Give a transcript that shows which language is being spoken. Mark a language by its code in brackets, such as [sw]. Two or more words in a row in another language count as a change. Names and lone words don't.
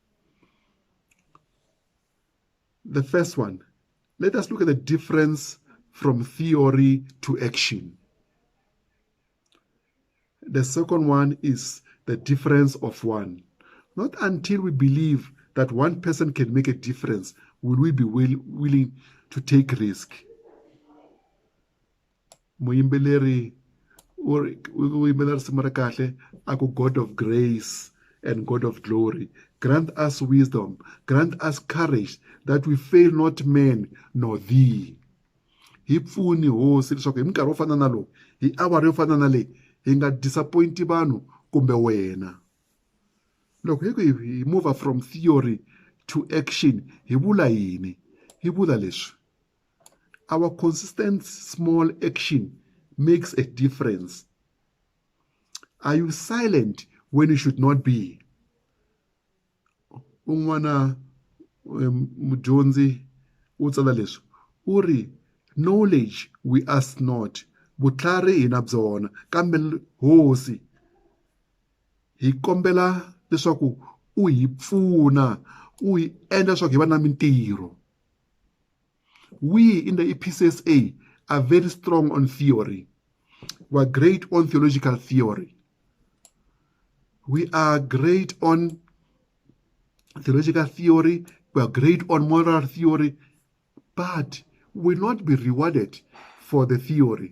[en] The first one, let us look at the difference from theory to action. The second one is the difference of one. Not until we believe that one person can make a difference will we be willing to take risk. [ts] Muimbeleri simara kahle ako [en] God of grace and God of glory, grant us wisdom, grant us courage that we fail not men nor thee. [ts] Hi pfuni hosi leswaku hi minkarhi wo fana na lowu, hi awara yo fana na leyi, hi nga disappointi vanhu kumbe wena. Loko hi [en] move from theory to action, [ts] hi vula yini? Hi vula leswi. [en] Our consistent small action makes a difference. Are you silent when you should not be? [ts] Un'wana mudyondzi u tsala leswi uri, [en] knowledge we ask not, [ts] vutlhari hi na byona, kambe hosi hi kombela leswaku u hi pfuna, u hi endla leswaku hi va na mintirho. [en] We in the EPCSA are very strong on theory. We are great on theological theory. We are great on theological theory, we are great on moral theory, but will not be rewarded for the theory.